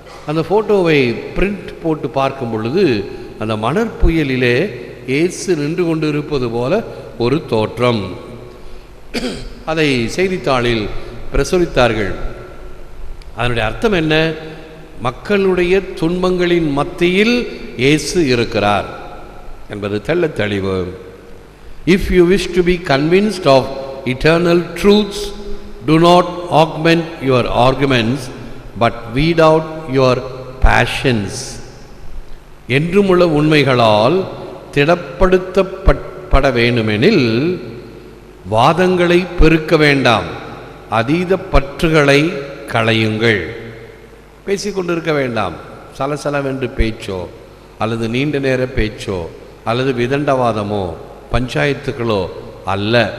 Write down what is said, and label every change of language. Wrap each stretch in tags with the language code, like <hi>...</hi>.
<ta>அந்த ஃபோட்டோவை பிரிண்ட் போட்டு பார்க்கும் பொழுது அந்த மணற் புயலிலே இயேசு நின்று கொண்டு இருப்பது போல ஒரு தோற்றம். அதை செய்தித்தாளில் பிரசுரித்தார்கள். அதனுடைய அர்த்தம் என்ன? மக்களுடைய துன்பங்களின் மத்தியில் இயேசு இருக்கிறார் என்பது தெள்ள தெளிவு.</ta> <en>If you wish to be convinced of eternal truths, do not augment your arguments, but weed out your passions.</en> <ta>என்றுமுள்ள உண்மைகளால் திடப்படுத்தப்பட வேண்டுமெனில் வாதங்களை பெருக்க வேண்டாம், அதீத பற்றுகளை களையுங்கள். பேசிக்கொண்டிருக்க வேண்டாம். சலசலவென்று பேச்சோ அல்லது நீண்ட நேர பேச்சோ அல்லது விதண்டவாதமோ பஞ்சாயத்துக்களோ அல்ல.</ta>